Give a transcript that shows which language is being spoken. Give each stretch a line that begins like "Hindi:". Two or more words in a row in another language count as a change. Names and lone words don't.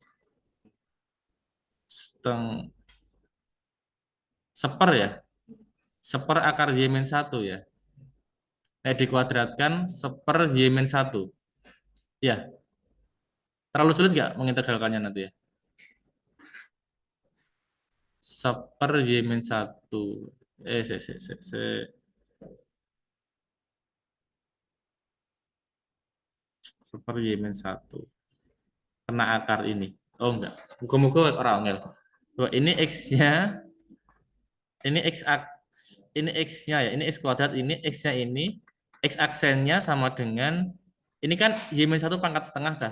Indonesian: Seper ya? Seper akar y-1 ya? Dikuadratkan seper y-1. Ya, terlalu sulit nggak mengintegralkannya nanti ya? Seper y-1. Eh, se, se, se, se. Seper y-1. Kena akar ini. Oh enggak. Muka-muka orang ongel. Ini x-nya, ini ini x-nya ya, ini x kuadrat, ini x-nya ini, x aksennya sama dengan, ini kan y-1 pangkat setengah sah.